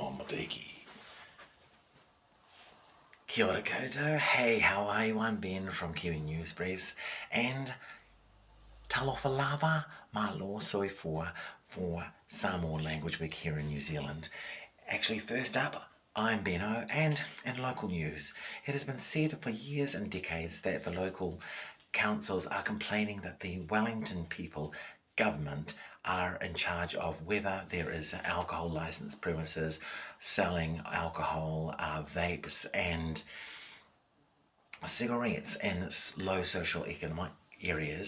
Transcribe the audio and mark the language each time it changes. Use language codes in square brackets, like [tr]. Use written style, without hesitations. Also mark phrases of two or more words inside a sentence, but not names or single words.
[mi] Dookie. Kia ora koutou. [en] Hey, how are you? I'm Ben from Kiwi News Briefs, and [sm] talofa lava malo soifua [en] for Samoan language week here in New Zealand. Actually, first up, I'm BENO, and in local news, it has been said for years and decades that the local councils are complaining that the Wellington people government are in charge of whether there is alcohol licensed premises selling alcohol, vapes and cigarettes in low social economic areas.